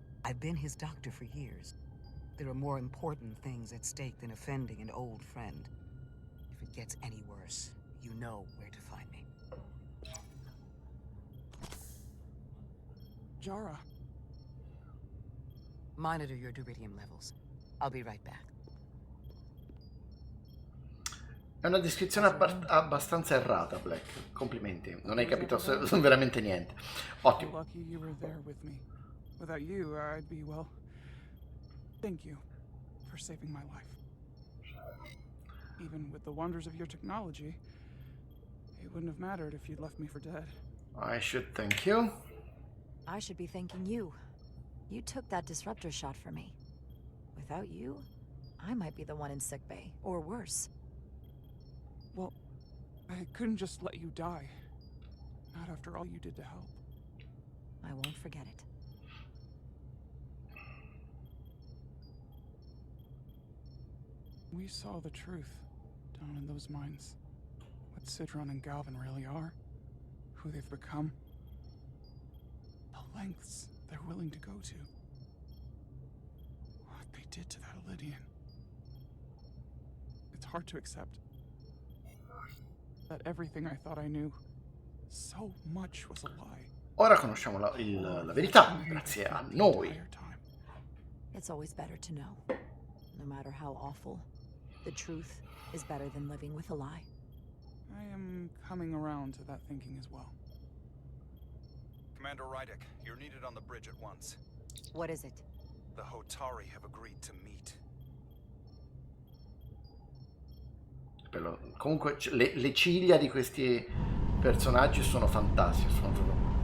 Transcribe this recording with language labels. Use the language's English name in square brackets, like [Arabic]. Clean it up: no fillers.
[English] I've been his doctor for years. There are more important things at stake than offending an old friend. If it gets any worse, you know where to find me. Jara. Monitor your Duridium levels. I'll be right back. [Italian] È una descrizione abbastanza errata, Black. Complimenti. Non hai capito veramente niente. Ottimo. [English] Lucky you were there with me. Without you, I'd be, well... Thank you for saving my life. Even with the wonders of your technology, it wouldn't have mattered if you'd left me for dead. I should thank you. I should be thanking you. You took that disruptor shot for me. Without you, I might be the one in sickbay, or worse. Well, I couldn't just let you die. Not after all you did to help. I won't forget it. We saw the truth down in those mines. What Sidron and Galvin really are. Who they've become. The lengths they're willing to go to. What they did to that Lydian. It's hard to accept. That everything I thought I knew, so much was a lie. [Italian] Ora conosciamo la verità, grazie a noi. [English] It's always better to know. No matter how awful, the truth is better than living with a lie. I am coming around to that thinking as well. Commander Rydick, you're needed on the bridge at once. What is it? The Hotari have agreed to meet. [Italian] Bello. Comunque le ciglia di questi personaggi sono fantastiche, sono proprio...